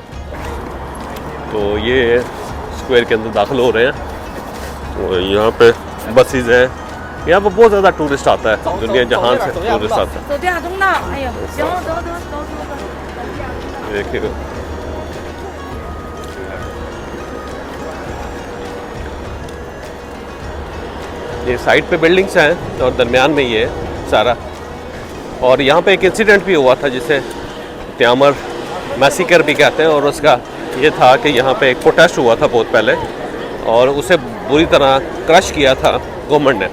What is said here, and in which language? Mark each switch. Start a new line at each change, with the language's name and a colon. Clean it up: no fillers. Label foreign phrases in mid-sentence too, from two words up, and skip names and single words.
Hindi: तो ये स्क्वायर के अंदर दाखिल हो रहे हैं। तो यहाँ पे बसेज हैं। यहाँ पर बहुत ज़्यादा टूरिस्ट आता है, दुनिया जहान से टूरिस्ट आता है।
Chinese: 走电话通道，哎呦，行了，得。
Hindi: देखिए ये साइड पे बिल्डिंग्स हैं और दरमियान में ये है सारा। और यहाँ पे एक इंसिडेंट भी हुआ था जिसे त्यामर मैसेकर भी कहते हैं, और उसका ये था कि यहाँ पे एक प्रोटेस्ट हुआ था बहुत पहले और उसे बुरी तरह क्रश किया था गवर्नमेंट ने।